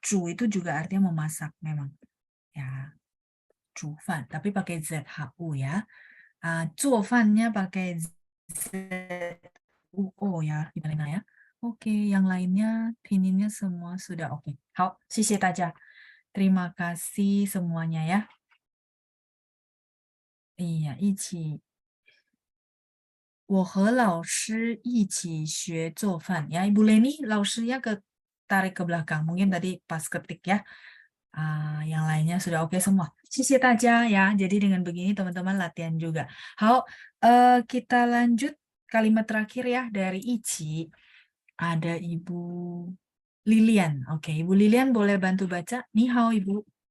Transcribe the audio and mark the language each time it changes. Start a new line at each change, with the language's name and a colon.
Indonesian: 煮 itu juga artinya memasak memang. Ya. 煮饭, tapi pakai ZHU ya. 做饭nya pakai ZUO ya, gimana ya? Oke, yang lainnya pininnya semua sudah oke.
Chinese: 好，谢谢大家。
Indonesian: Terima kasih semuanya ya.
Chinese: Iya, 一起。我和老师一起学做饭 ya.
Indonesian: Ibu Leni, 老师ya tarik ke belakang. Mungkin tadi pas ketik ya. Yang lainnya sudah oke semua.
Chinese: 谢谢大家ya.
Indonesian: Jadi dengan begini teman-teman latihan juga. 好, kita lanjut kalimat terakhir ya dari Ichi. Ada Ibu Lilian. Oke, Ibu Lilian boleh bantu baca. Ni hao Ibu.